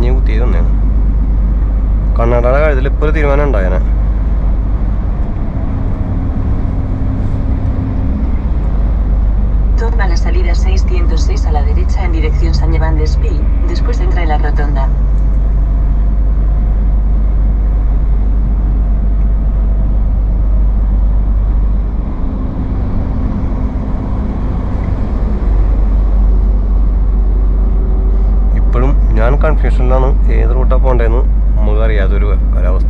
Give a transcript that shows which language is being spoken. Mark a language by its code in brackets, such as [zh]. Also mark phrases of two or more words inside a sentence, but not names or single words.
[ml] ചെയ്ത് തന്നെയാണ്. കണ്ണടയുടെ കാര്യത്തിൽ ഇപ്പോൾ ഒരു തീരുമാനം ഉണ്ടായേനെ. [es] Toma la salida 606 a la derecha en dirección San Llevan de Espí, después entra en la rotonda. [ml] ഇപ്പോഴും ഞാൻ കൺഫ്യൂഷനിലാണ് ഏത് റൂട്ടാണ് പോകേണ്ടതെന്ന് നമുക്ക് അറിയാത്തൊരു ഒരവസ്ഥ.